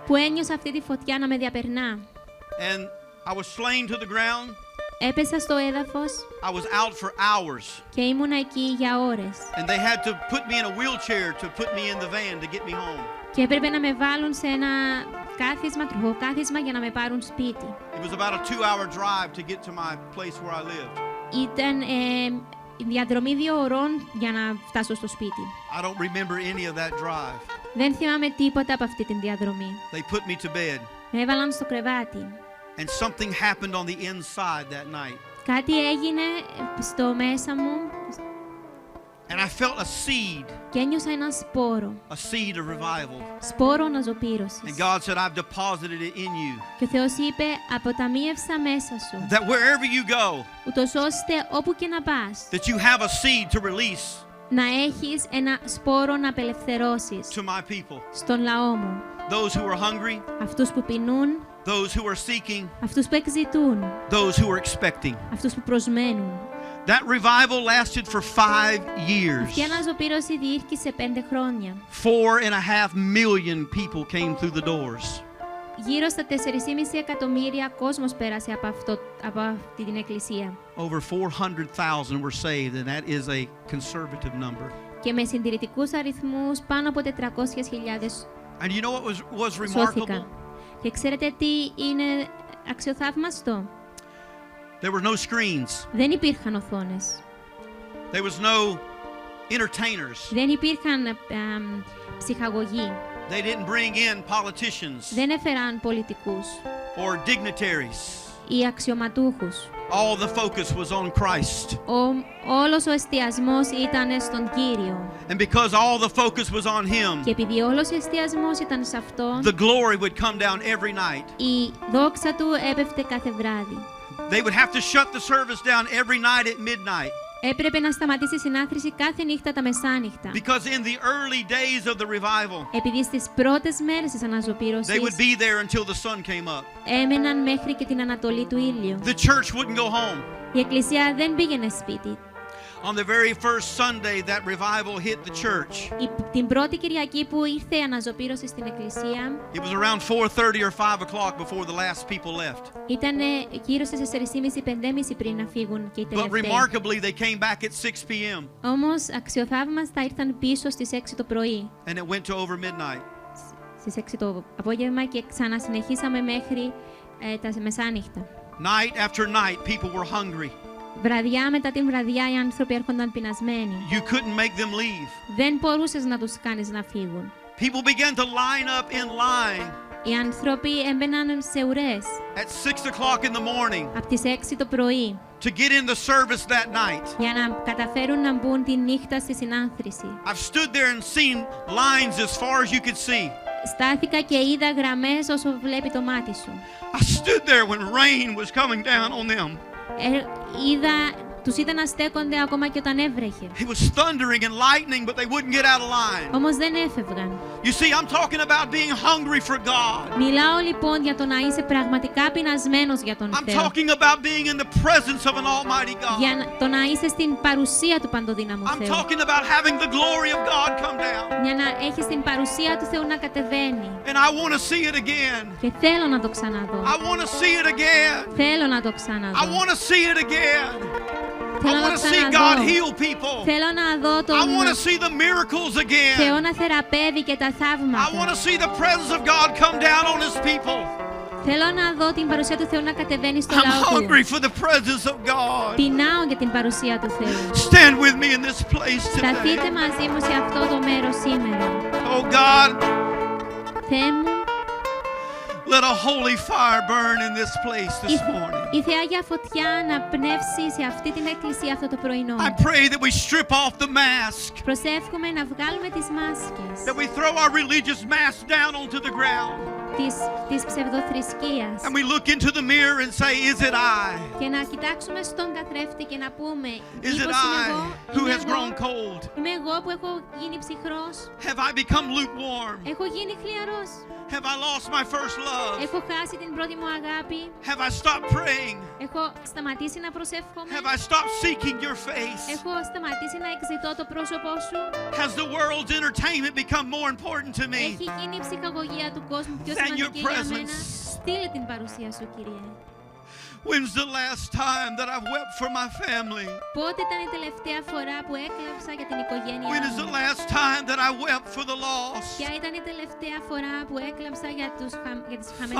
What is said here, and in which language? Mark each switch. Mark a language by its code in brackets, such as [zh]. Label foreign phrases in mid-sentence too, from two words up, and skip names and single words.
[el] που ένιωσα αυτή τη φωτιά να με διαπερνά. [en] And I was slain to the ground. [el] Έπεσα στο έδαφος [en] I was out for hours. [el] και ήμουν εκεί για ώρες. [en] And they had to put me in a wheelchair to put me in the van to get me home. [el] Και έπρεπε να με βάλουν σε ένα κάθισμα, τροχοκάθισμα, για να με πάρουν σπίτι. [en] It was about a 2-hour drive to get to my place where I lived. [el] Ήταν διαδρομή 2 ωρών για να φτάσω στο σπίτι. [en] I don't remember any of that drive. [el] Δεν θυμάμαι τίποτα από αυτή την διαδρομή. [en] They put me to bed. [el] Με έβαλαν στο κρεβάτι. [en] And something happened on the inside that night. [el] Κάτι έγινε στο μέσα μου [en] And I felt a seed, [el] και ένιωσα ένα σπόρο. [en] a seed of revival. [el] Σπόρο [en] And [el] αναζωπήρωσης. [en] God said, I've deposited it in you. [el] Και ο Θεός είπε, αποταμίευσα μέσα σου, [en] That wherever you go, [el] ούτως ώστε όπου και να πας, [en] that you have a seed to release [el] να έχεις ένα σπόρο να απελευθερώσεις [en] to my people. [el] στον λαό μου. [en] Those who are hungry, [el] Αυτούς που πεινούν, [en] those who are seeking, [el] αυτούς που εξητούν, [en] those who are expecting. [el] αυτούς που προσμένουν. [en] That revival lasted for 5 years. [el] Αυτή η αναζωπήρωση διήρκησε 5 χρόνια. [en] 4.5 million people came through the doors. [el] Γύρω στα 4,5 εκατομμύρια κόσμος πέρασε από αυτή την εκκλησία. [en] Over 400,000 were saved, and that is a conservative number. [el] Και με συντηρητικούς αριθμούς πάνω από 400.000 [en] And you know what was remarkable? [el] σώθηκαν. Και ξέρετε τι είναι αξιοθαύμαστο? [en] There were no screens. [el] Δεν υπήρχαν οθόνες. [en] There was no entertainers. [el] Δεν υπήρχαν ψυχαγωγοί. [en] They didn't bring in politicians [el] Δεν έφεραν πολιτικούς [en] or dignitaries. [el] ή αξιωματούχους. [en] All the focus was on Christ. [el] Όλος ο εστιασμός ήταν στον Κύριο. [en] And because all the focus was on Him, [el] Και επειδή όλος ο εστιασμός ήταν σε Αυτόν, [en] the glory would come down every night. [el] η δόξα Του έπεφτε κάθε βράδυ. [en] They would have to shut the service down every night at midnight. [el] Έπρεπε να σταματήσει η συνάθρηση κάθε νύχτα τα μεσάνυχτα. [en] Because in the early days of the revival, [el] Επειδή στις πρώτες μέρες της [en] they would [el] αναζωπήρωσης [en] be there until the sun came up. [el] έμεναν μέχρι και την ανατολή του ήλιου. [en] The church wouldn't go home. [el] Η εκκλησία δεν πήγαινε σπίτι. [en] On the very first Sunday that revival hit the church, [el] Την πρώτη Κυριακή που ήρθε η αναζωπήρωση στην εκκλησία, [en] it was around 4:30 or 5 o'clock before the last people left. [el] ήταν γύρω στις 4:30-5:30 πριν να φύγουν και οι [en] But [el] τελευταίοι. [en] remarkably, they came back at 6 p.m. [el] Όμως αξιοθαύμαστα ήρθαν πίσω στις 6 το πρωί, [en] and it went to over midnight. [el] στις 6 το απόγευμα, και ξανασυνεχίσαμε μέχρι τα μεσάνυχτα. [en] Night after night, people were hungry. [el] Βραδιά μετά την βραδιά οι άνθρωποι έρχονταν πεινασμένοι. [en] You couldn't make them leave. [el] Δεν μπορούσες να τους κάνεις να φύγουν. [en] People began to line up in line [el] Οι άνθρωποι έμπαιναν σε ουρές [en] at 6 o'clock in the morning [el] από τις 6 το πρωί [en] to get in the service that night. [el] για να καταφέρουν να μπουν τη νύχτα στη συνάθρηση. [en] I've stood there and seen lines as far as you could see. [el] Στάθηκα και είδα γραμμές όσο βλέπει το μάτι σου. [en] I stood there when rain was coming down on them. [el] Τους είδα να στέκονται ακόμα και όταν έβρεχε. [en] It was thundering and lightning, but they wouldn't get out of line. [el] Όμως δεν έφευγαν. [en] You see, I'm talking about being hungry for God. [el] Μιλάω λοιπόν για το να είσαι πραγματικά πεινασμένος για τον [en] I'm [el] Θεό. [en] talking about being in the presence of an almighty God. [el] Για το να είσαι στην παρουσία του παντοδύναμου [en] I'm [el] Θεού. [en] talking about having the glory of God come down. [el] Για να έχεις την παρουσία του Θεού να κατεβαίνει. [en] And I want to see it again. [el] Και θέλω να το ξαναδώ. [en] I want to see it again. [el] Θέλω να το [en] I [el] ξαναδώ. [en] want to see it again. I [el] Θέλω [en] want [el] να [en] to see God [el] ξαναδώ. [en] heal people. [el] Θέλω να δω [en] I [el] τον [en] want to see the miracles [el] Θεό [en] again. [el] να θεραπεύει και τα [en] I want [el] θαύματα. [en] to see the presence of God come down on His people. [el] Θέλω να δω την παρουσία του Θεού να κατεβαίνει στο [en] I'm [el] λαό του. [en] hungry for the presence of God. [el] Πεινάω για την παρουσία του Θεού. [en] Stand with me in this place [el] Σταθείτε [en] today. [el] μαζί μου σε αυτό το μέρος σήμερα. [en] Oh God, [el] Θεέ μου, [en] let a holy fire burn in this place this morning. [el] η Θεάγια φωτιά να πνεύσει σε αυτή την εκκλησία αυτό το πρωινό. [en] I pray that we strip off the mask, [el] Προσεύχομαι να βγάλουμε τις μάσκες. [en] that we throw our religious mask down onto the ground. [el] της ψευδοθρησκείας. [en] And we look into the mirror and say, is it I? [el] Και να κοιτάξουμε στον καθρέφτη και να πούμε, [en] Is [el] μήπως [en] it [el] είμαι [en] I [el] εγώ, [en] who [el] είμαι [en] has grown [el] εγώ, [en] cold? [el] είμαι εγώ που έχω γίνει ψυχρός, [en] Have I become lukewarm? [el] έχω γίνει χλιαρός, [en] Have I lost my first love? [el] έχω χάσει την πρώτη μου αγάπη, [en] Have I stopped praying? [el] έχω σταματήσει να προσεύχομαι, [en] Have I stopped seeking your face? [el] έχω σταματήσει να εξητώ το πρόσωπό σου, [en] Has the world's entertainment become more important to me? [el] έχει γίνει η ψυχαγωγία του κόσμου πιο [en] Than your [el] σημαντική για μένα. [en] presence. [el] Στείλε την παρουσία σου, Κύριε. [en] When's the last time that I've wept for my family? [el] Πότε ήταν η τελευταία φορά που έκλαψα για την οικογένειά [en] When is the [el] μου? [en] last time that I wept for the lost? [el] Ποια ήταν η τελευταία φορά που έκλαψα για τις χαμένες